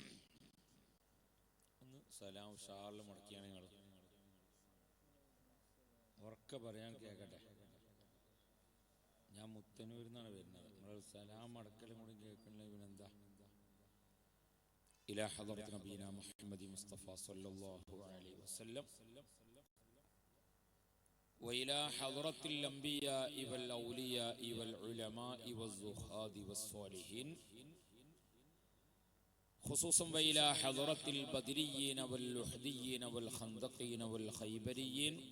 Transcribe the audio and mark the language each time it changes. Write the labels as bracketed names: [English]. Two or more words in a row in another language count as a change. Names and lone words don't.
[Malayalam] ഒന്ന് സലാം ഷാറിൽ മുടക്കിയാണ് നിങ്ങൾ ഉറക്കെ പറയാൻ കേൾക്കട്ടെ. ഞാൻ മുത്തന്നൂരിൽ നിന്നാണ് വരുന്നത്. നിങ്ങൾ സലാം മടക്കലും കൂടി കേൾക്കണില്ല. ഇവനെന്താ? [Arabic] إلى حضرة نبينا محمد المصطفى صلى الله عليه وسلم وإلى حضرة الأنبياء والأولياء والعلماء والزهاد والصالحين خصوصا وإلى حضرة البدريين واللحديين والخندقين والخيبريين